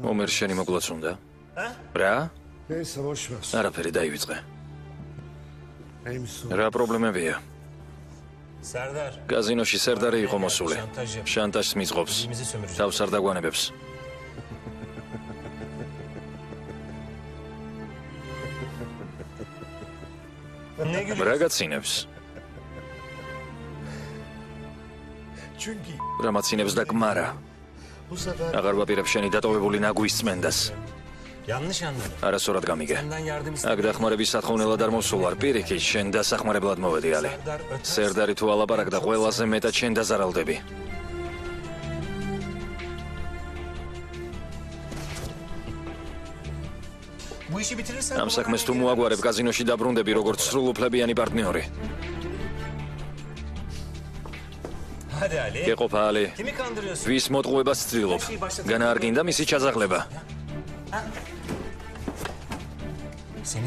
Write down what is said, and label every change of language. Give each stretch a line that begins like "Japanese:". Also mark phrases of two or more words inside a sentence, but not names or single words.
Georgian: ომერ შენი მოგლაც უნდა? რა?
Turkish: Neyse boş ver.
Georgian: არაფერი დაივიწყე.
Turkish: Neymiş sorun?
Georgian: რა პრობლემებია?
Turkish: Serdar.
Georgian: გაზინოში სერდარი იყო მოსული. შანტაჟს მიწყობს. თავს არ დაგვანებებს. რა გაცინებს?
Turkish: Çünkü
Georgian: რა მაცინებს და კმარა?
Turkish: bu sefer...
Georgian: აღარ ვაპირებ შენი დატოვებული ნაგვის წმენდას.
Turkish: Yanlış anladım.
Georgian: არასწორად გამიგე.
Turkish: Senden yardım
Georgian: აქ დახმარების სათხოვნელად არ მოსულარ, პირიქით, შენ დასახმარებლად მოვედი ალი. სერდარი თუ ალაპარაკდა, ყველაზე მეტად შენ დაზარალდები.
Turkish: Bu işi bitirirsen...
Georgian: ამ საქმეს თუ მოაგვარებ, კაზინოში დაბრუნდები როგორც სრულუფლებიანი პარტნიორი.
Turkish: Hadi Ali.
Georgian: გეყოფა ალი.
Turkish: Kimi kandırıyorsun?
Georgian: ვის მოტყუებას ცდილობ? განა არ გინდა მისი ჩაზაღლება?
Turkish: Seni